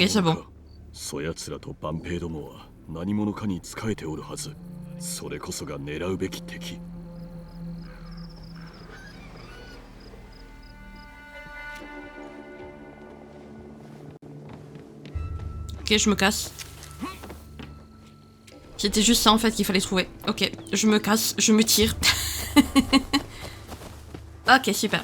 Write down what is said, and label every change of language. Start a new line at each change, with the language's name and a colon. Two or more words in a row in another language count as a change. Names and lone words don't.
French: Ok, c'est
Japanese: 者
French: bon.
Japanese: か。そやつらと万兵どもは何者かに仕えておるはず。それこそが狙うべき敵。
French: Ok, je me casse. C'était juste ça en fait qu'il fallait trouver. Ok, je me casse, je me tire. Ok, super.